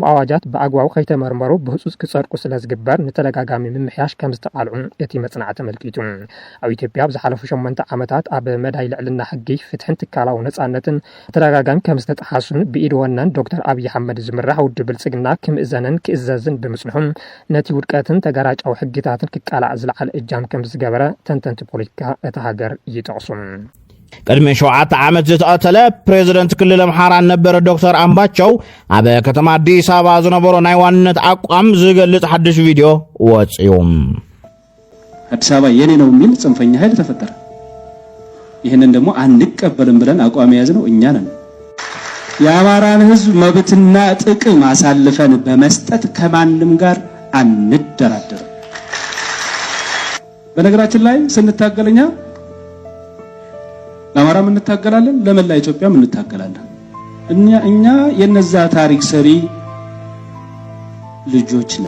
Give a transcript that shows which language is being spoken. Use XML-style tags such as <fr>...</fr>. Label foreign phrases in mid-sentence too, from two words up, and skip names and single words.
<ti>ኣዋጃት ብኣግባቡ ከይተመርመሩ ብህጹጽ ክጸድቁ ስለ ዝግበር ንተደጋጋሚ ምምሕያሽ ከም ዝተቃልዑ እቲ መጽናዕቲ ተመልኪቱ ኣብ ኢትዮጵያ ብዝሓለፉ 8 ዓመታት ኣብ መዳይ ልዕልና ሕጊ ፍትሕን ትካላዊ ነጻነትን ተደጋጋሚ ከም ዝተጠሓሱን ብኢድ ወናን ዶክተር ኣብይ ኣሕመድ ዝምራሕ ውድብ ብልጽግና ክምእዘንን ክእዘዝን ብምጽንሑም ነቲ ውድቀትን ተጋራጫዊ ሕግታትን ክቃላዕ ዝለዓለ እጃም ከም ዝገበረ ተንተንቲ ፖለቲካ እቲ ሃገር ይጠቕሱ ቅድሚ 7 ዓመት ዝተቐተለ ፕሬዝደንት ክልል ኣምሓራ ነበረ ዶክተር ኣምባቸው ኣብ ከተማ አዲስ አበባ ዝነበሮ ናይ ዋንነት አቋም ዝገልጽ ሓድሽ ቪድዮ ወጽዩ</ti> <am>አዲስ አበባ የኔ ነው የሚል ጽንፈኛ ኃይል ተፈጠረ ይሄንን ደግሞ አንቀበልም ብለን አቋም ያዝነው እኛ ነን የአማራን ህዝብ መብትና ጥቅም አሳልፈን በመስጠት ከማንም ጋር አንደራደር በነገራችን ላይ ስንታገለኛ ለአማራ ምን እንታገላለን ለመላ ኢትዮጵያ ምን እንታገላለን እኛ የነዛ ታሪክ ሰሪ ልጆች ነን</am>